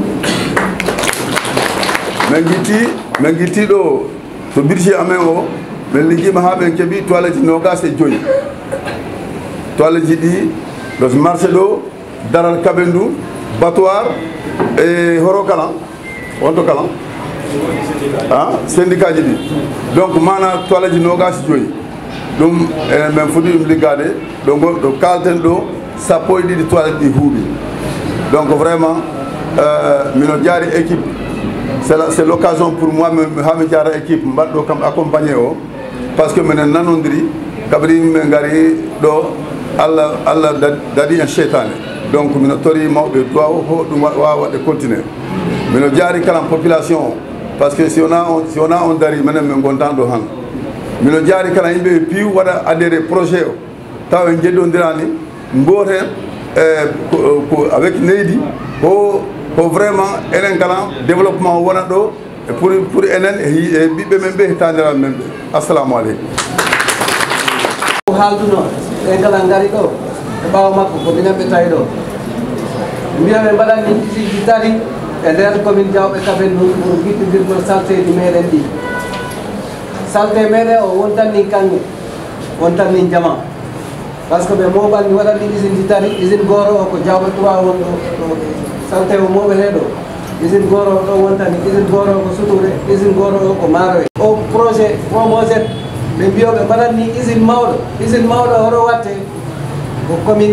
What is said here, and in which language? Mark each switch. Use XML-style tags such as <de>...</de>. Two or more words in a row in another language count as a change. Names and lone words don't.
<ff>min guitti ɗo to budget amen o min ligguima ha ɓen keeɓi toilette nogas e joyyi toilette ji ɗi ɗo marché ɗo daral Kabendou Batoir e horo kala wonto kala syndicat ji ɗi donc mana toilette ji nogas joyyi ɗum enen min fuɗɗi ɗum liggade ɗo kalten ɗo sappo e ɗiɗi toilette ɗi huuɓi</ff> <fr>donc vraiment</fr> <ff>mino jaari équipe</ff> <fr>c'est l'occasion pour moi</fr> <ff>hami jara équipe mbaɗɗo kam accompagné o</ff> <fr>par ce que</fr> <ff>minen nanodiri kaɓri min gari ɗo allah dadi en cheytane donc mino tori mawɓe duwa ho ɗum wawa waɗde continuer mino jaari kala population o</ff> <fr>par ce que</fr> <ff>si wona on dari minen min gontan ɗo han mino jaari kala yimɓe piiw waɗa adhéré projet o taw en jeɗɗodirani goten avec neydi ko vraiment enen kala développement wona ɗo pour enen e ɓiɓɓe men ɓe e taniral men ɓe</ff> <ar>السلام عليكم</ar> <ff>haalduno ɓe kala ngari ɗo e ɓaawa makko ko minen ɓe tawi ɗo mbiya ɓe mbaɗanni kisiji tati e nder commune Diawɓe Kabendou pour guittodirgol salteji meɗen ɗi salte meɗen o wontanni kanŋe wontanni jama par</ff> <fr>ce que</fr> <ff>ɓe moɓanni waɗanni usine ji tati usine goro o ko Diawɓe 3 won ɗo salte o moɓete ɗo usine goro o ɗo wontani usine goro o ko Sutoure usine goro o ko Maroye o projet promojet ɓe mbiyoɓe mbaɗanni usine mawɗo hoto watte ko commune</ff>